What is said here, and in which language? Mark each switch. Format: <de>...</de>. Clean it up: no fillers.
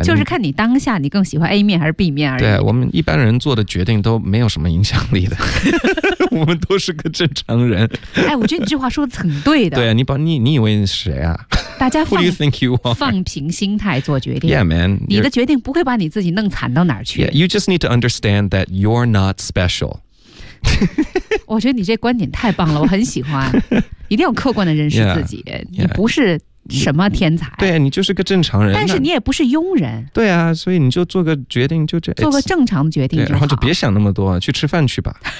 <zh>就是看你当下你更喜欢 A 面还是 B 面而已。对，我们一般人做的决定都没有什么影响力的我们都是个正常人哎，我觉得你这话说的很对的对啊，你以为你是谁啊？大家</zh> <en>Who do you think you are?</en> <zh>放平心态做决定。</zh> <en>Yeah, man.</en> <zh>你的决定不会把你自己弄惨到哪儿去。</zh> <en>Yeah, you just need to understand that you're not special.</en> <zh>我觉得你这观点太棒了，我很喜欢。一定要客观的认识自己。</zh> <en>Yeah, yeah.</en> <zh>你不是什么天才。对啊，你就是个正常人。但是你也不是庸人。对啊，所以你就做个决定，就这。做个正常的决定就好。然后就别想那么多，去吃饭去吧。</zh>